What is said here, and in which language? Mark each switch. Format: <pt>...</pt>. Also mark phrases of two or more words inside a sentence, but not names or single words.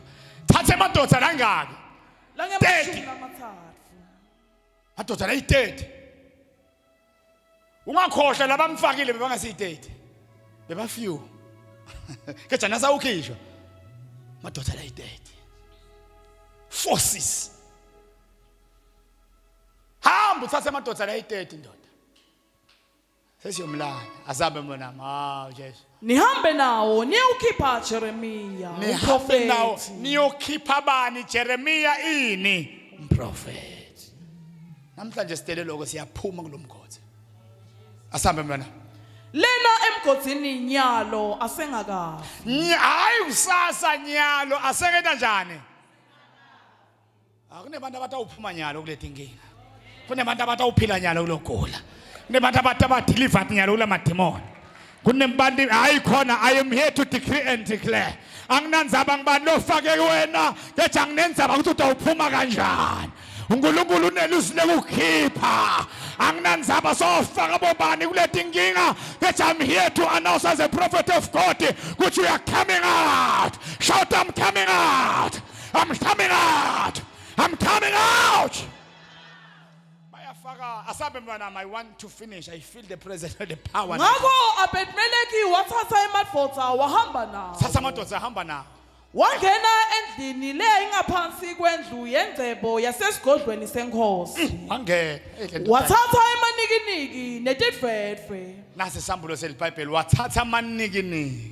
<ss>Thatha emadvodza langaki? Langemashumi lamathathu. Madvodza layi30. Ungakhohlwa labamfakile bebangasi30. Beba few. Ke jana sawukhishwa. Madvodza layi30. Forces. Hamba uthathe amadodza layi30 ndoda. Sesiyomlana azabe mbona Jesu. Nihambe nawo niyukhipha Jeremiah Nihambe nawo niyokhipha bani Jeremiah ini umprofeti. Namhlanje sitele lokho siyaphuma kulomgodi. Asambe mbona. Lena emgodini Nyalo asengakafi. Hayi usasa Nyalo asengena njani? Akunebantu abatawuphuma Nyalo kulethi inkinga. Kunebantu abatawuphila Nyalo kulogula. Kunebantu abatadeliver Nyalo kulamademon. Kunebantu hayi khona</ss> <en>I am here to decree and declare.</en> <ss>Anginanzaba ngibani lofake wena, kethi anginenzaba ukuthi utawuphuma kanjani. uNkulunkulu unelusi lokukhipha. Anginanzaba sofaka bobani kulethi inkinga, kethi</ss> <en>I'm here to announce as a prophet of God</en> <ss>ukuthi</ss> <en>we are coming out. Shout I'm coming out. I'm coming out. I'm coming out. I want to finish. I feel the presence of the power.</en> <ss>Ngakho Abedmeleki wathatha emadvodza wahamba nawo. Thatha amadodza hamba nawo. Wangena endlini le ingaphansi kwendlu yengcebo yasesigodlweni senkosi. Wangena. Wathatha amanikiniki netidwedwe. Nasi isambulo selibhayibheli wathatha amanikiniki.</ss>